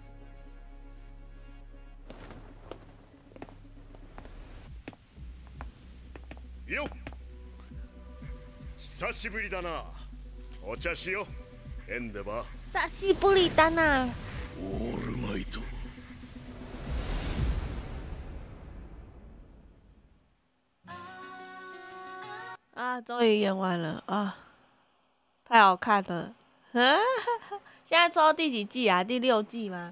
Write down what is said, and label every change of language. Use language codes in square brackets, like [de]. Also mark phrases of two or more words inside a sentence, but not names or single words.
[ja] よっ、久しぶりだな。お茶しよう。エンデバ久しぶりだな。オールマイト。 [zh] 啊，终于演完了啊，太好看了。现在抽到第几季啊？第6季吗？